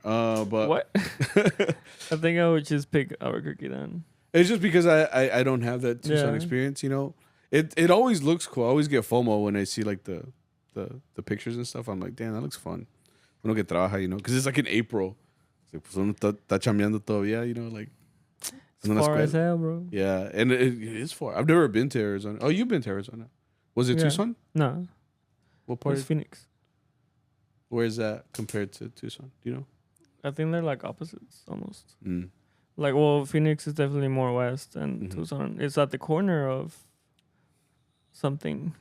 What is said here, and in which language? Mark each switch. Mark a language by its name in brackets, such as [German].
[English] But What? I think I would just pick Albuquerque then. it's just because I don't have that Tucson experience, you know. It always looks cool. I always get FOMO when I see like the pictures and stuff. I'm like, damn, that looks fun. Uno que trabaja, you know, because it's like in April. [Spanish] Like, pues uno está chambeando todavía, you know, like. [English] It's far as hell, bro. Yeah, and it is far. I've never been to Arizona. Oh, you've been to Arizona. Was it Tucson? No. What part? It's Phoenix. Where is that compared to Tucson? Do you know? I think they're like opposites almost. Mm. Like, well, Phoenix is definitely more west, and Tucson is at the corner of something.